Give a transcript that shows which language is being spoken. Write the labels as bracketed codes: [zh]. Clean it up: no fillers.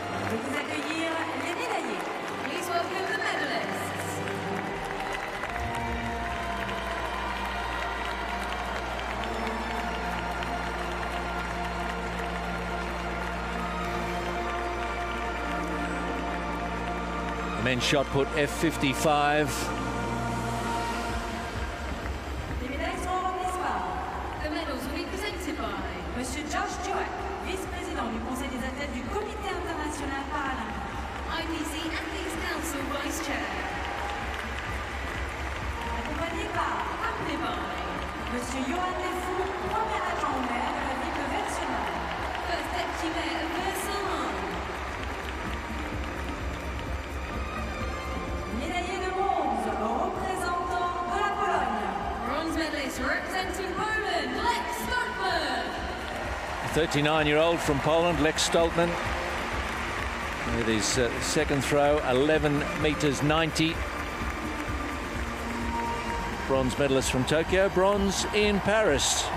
[fr] Vous accueillir les médaillés. [en] Please welcome the medalists. Men's shot put F55. [fr] Les médailles seront remises par [en] The medals will be presented by [fr] Monsieur Georges Duac, vice-président du Conseil des athlètes du Comité international paralympique. [en] IPC Athletes Council Vice Chair. [fr] Accompagné par [en] Accompanied by [fr] Monsieur Johan Lefou, premier adjoint au maire de la ville de Versailles. [en] First Deputy Mayor of Versailles. [fr] Médaillé de bronze, représentant de la Pologne. [en] Bronze medalist representing Poland, Lex Stoltman. 39-year-old from Poland, Lex Stoltman, with his second throw, 11 meters 90. Bronze medalist from Tokyo, bronze in Paris.